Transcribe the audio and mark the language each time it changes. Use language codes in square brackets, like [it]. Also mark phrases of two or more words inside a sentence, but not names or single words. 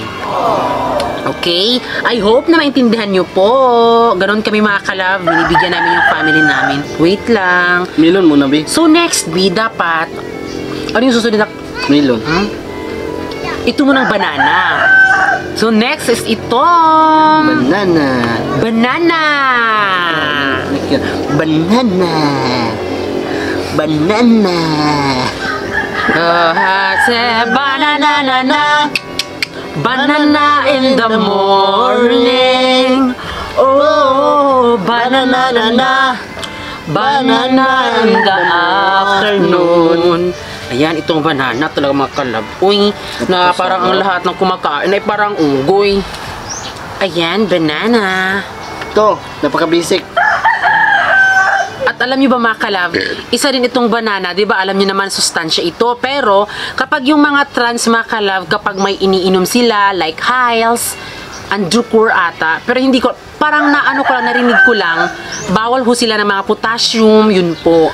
[en] Okay? I hope [tl] na maintindihan nyo po. Ganon kami mga kalab, binibigyan namin yung family namin. Wait lang. melon muna, be. [en] So next, [tl] B, dapat, ano yung susunod na? Melon. Ito munang banana. [en] So next is [tl] ito. [en] Banana. Banana. Banana. Banana. Banana na na. Banana in the morning. Oh, banana na na. Banana in the afternoon. [tl] Ayan, itong banana talaga mga kalab. Uy, na parang ang lahat ng kumakain ay parang unggoy. Ayan, banana. Ito, napaka-basic. At alam niyo ba mga kalab, isa din itong banana, 'di ba? Alam niyo naman sustansya ito, pero kapag yung mga trans mga kalab, kapag may iniinom sila like Hiles, Andrucur ata, pero hindi ko parang naano ko lang, narinig ko lang, bawal ho sila ng mga potassium, yun po.